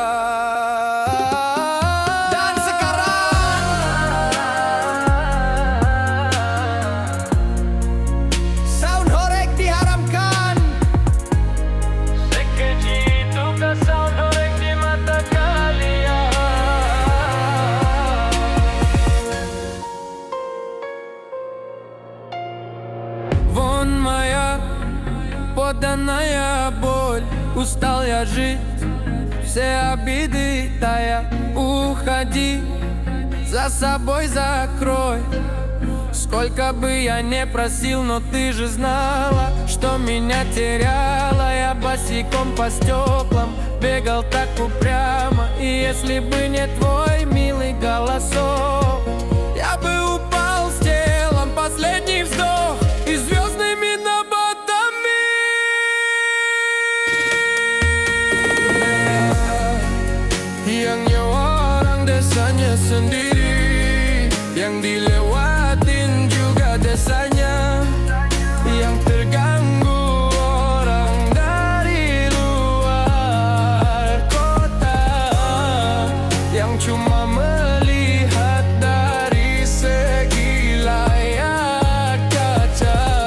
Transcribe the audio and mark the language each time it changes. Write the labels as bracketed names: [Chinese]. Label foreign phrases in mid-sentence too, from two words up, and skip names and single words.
[Indonesian] Dan sekarang sound horeg diharamkan. Sekeji itukah sound horeg di mata kalian? [Russian] Вон моя поданная боль, устал я жить, все обиды тая. Уходи, за собой закрой. Сколько бы я не просил, но ты же знала, что меня теряла. Я босиком по стеклам бегал так упрямо, и если бы не твой милый голосок, я бы упал с телом, последний вздох и звездными набатами. [Indonesian] Yang nyawa orang desanya sendiri, yang dilewatin juga desanya, yang terganggu orang dari luar kota, yang cuma melihat dari segi layar kaca.